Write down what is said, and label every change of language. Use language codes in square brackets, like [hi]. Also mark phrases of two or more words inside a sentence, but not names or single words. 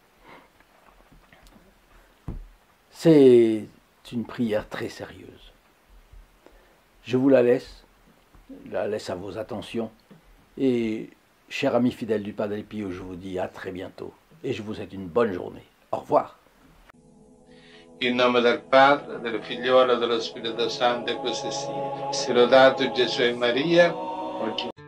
[fr] C'est une prière très sérieuse. Je vous la laisse à vos attentions, et chers amis fidèles du Padre Pio, je vous dis à très bientôt, et je vous souhaite une bonne journée. Au revoir. [it] In nome del Padre, del Figliolo e dello Spirito Santo, e così sia. Sia lodato Gesù e Maria, oggi